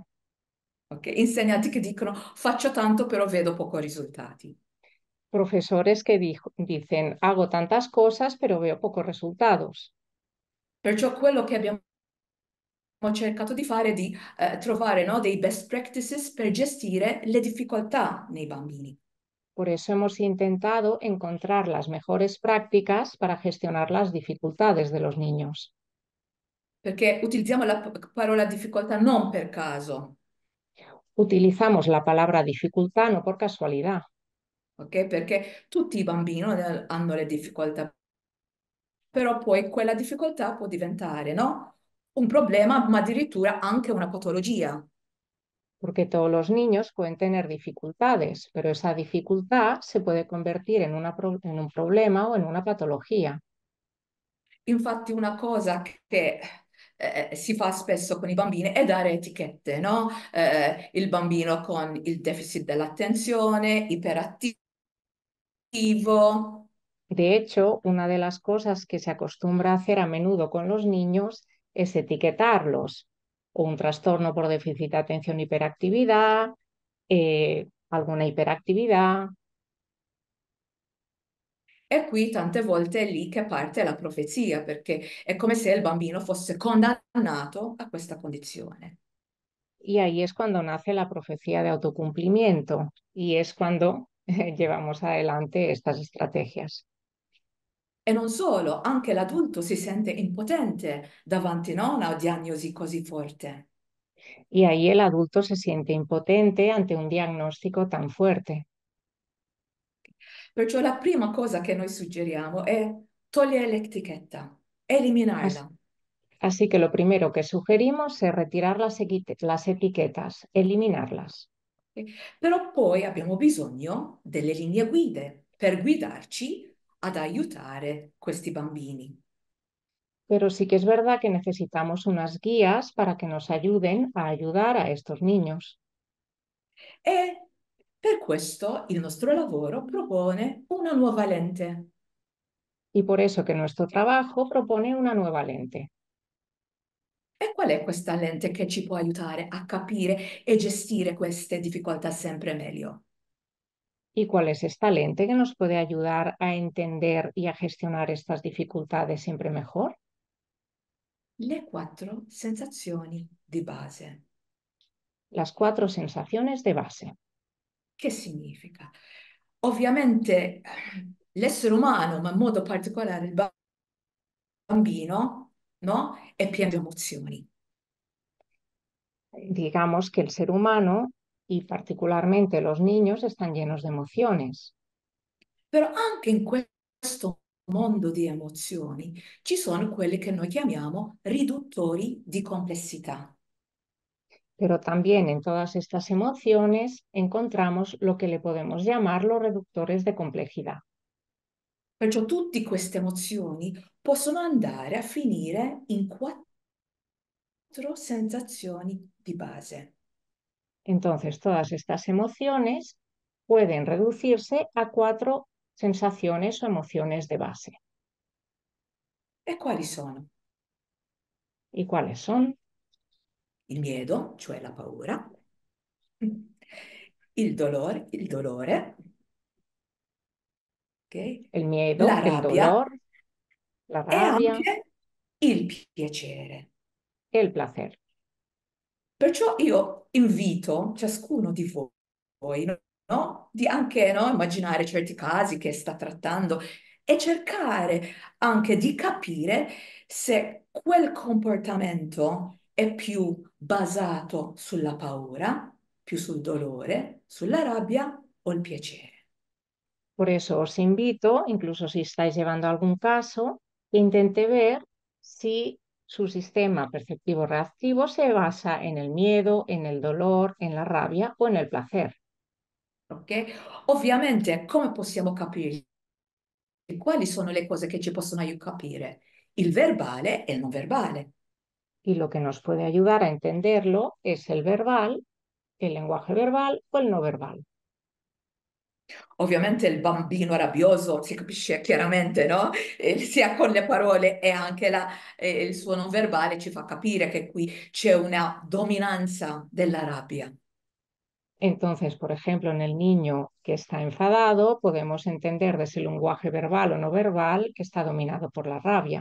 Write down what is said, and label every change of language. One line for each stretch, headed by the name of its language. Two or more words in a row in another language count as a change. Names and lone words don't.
Italian: Ok? Insegnanti che dicono faccio tanto però vedo poco risultati.
Spanish: Profesores que dicen, hago tantas cosas, pero veo pocos resultados.
Italian: Perciò quello che abbiamo cercato di fare è di trovare, no, dei
English: best practices
Italian: per gestire le difficoltà nei bambini.
Spanish: Por eso hemos intentado encontrar las mejores prácticas para gestionar las dificultades de los niños.
Italian: Perché utilizziamo la parola difficoltà non per caso,
Spanish: Utilizamos la palabra dificultad no por casualidad,
Italian: ok? Perché tutti i bambini hanno le difficoltà, però poi quella difficoltà può diventare, no? Un problema, ma addirittura anche una patologia.
Spanish: porque todos los niños pueden tener dificultades, pero esa dificultad se puede convertir en, en un problema o en una patología.
Italian: Infatti una cosa che si fa spesso con i bambini è dare etichette, no? Il bambino con il deficit dell'attenzione, iperattivo.
Spanish: De hecho, una de las cosas que se acostumbra a hacer a menudo con los niños es etiquetarlos, o un trastorno por déficit de atención hiperactividad, alguna hiperactividad.
Italian: E qui tante volte è lì che parte la profezia, perché è come se il bambino fosse condannato a questa condizione.
Spanish: Y ahí es cuando nace la profecía de autocumplimiento y es cuando llevamos adelante estas estrategias.
Italian: E non solo, anche l'adulto si sente impotente davanti, no, a una diagnosi così forte.
Spanish: Y ahí el adulto se siente impotente ante un diagnóstico tan fuerte.
Italian: Perciò la prima cosa che noi suggeriamo è togliere l'etichetta,
Spanish: As-
Italian: eliminarla.
Spanish: Así que lo primero que sugerimos es retirar las etiquetas, eliminarlas.
Italian: Però poi abbiamo bisogno delle linee guide per guidarci ad aiutare questi bambini.
Spanish: Pero sí que es verdad que necesitamos unas guías para que nos ayuden a ayudar a estos niños.
Italian: E per questo il nostro lavoro propone una nuova lente.
Spanish: Y por eso que nuestro trabajo propone una nueva lente.
Italian: E qual è questa lente che ci può aiutare a capire e gestire queste difficoltà sempre meglio?
Spanish: ¿Y cuál es esta lente que nos puede ayudar a entender y a gestionar estas dificultades siempre mejor?
Italian: Le quattro sensazioni di base.
Spanish: Las cuatro sensaciones de base.
Italian: Che significa? Ovviamente l'essere umano, ma in modo particolare il bambino, no? È pieno di emozioni.
Spanish: Digamos que el ser humano y particularmente los niños están llenos de emociones,
Italian: Però anche in questo mondo di emozioni ci sono quelli che noi chiamiamo riduttori di complessità.
Spanish: pero también en todas estas emociones encontramos lo que le podemos llamar los reductores de complejidad.
Italian: Perciò tutte queste emozioni possono andare a finire in quattro sensazioni di base.
Spanish: Entonces, todas estas emociones pueden reducirse a 4 sensaciones o emociones de base.
Italian: E quali sono?
Spanish: ¿Y cuáles son?
Italian: Il miedo, cioè la paura, il dolore, ok?
Spanish: El miedo,
Italian: La
Spanish: el
Italian: rabbia
Spanish: dolor, la
Italian: e
Spanish: rabia,
Italian: anche il piacere.
Spanish: el placer.
Italian: Perciò io invito ciascuno di voi, no? Di anche, no, immaginare certi casi che sta trattando e cercare anche di capire se quel comportamento è più basato sulla paura, più sul dolore, sulla rabbia o il piacere.
Spanish: Por eso os invito, incluso si estáis llevando algún caso, que intente ver si su sistema perceptivo reactivo se basa en el miedo, en el dolor, en la rabia o en el placer.
Italian: Ok? Ovviamente, come possiamo capire quali sono le cose che ci possono aiutare a capire? Il verbale e il non verbale.
Spanish: Y lo que nos puede ayudar a entenderlo es el verbal, el lenguaje verbal o el no verbal.
Italian: Ovviamente il bambino rabbioso si capisce chiaramente, no? Sia con le parole e anche il suo non verbale ci fa capire che qui c'è una dominanza della rabbia.
Spanish: Entonces, por ejemplo, en el niño que está enfadado, podemos entender de ese lenguaje verbal o no verbal que está dominado por la rabia.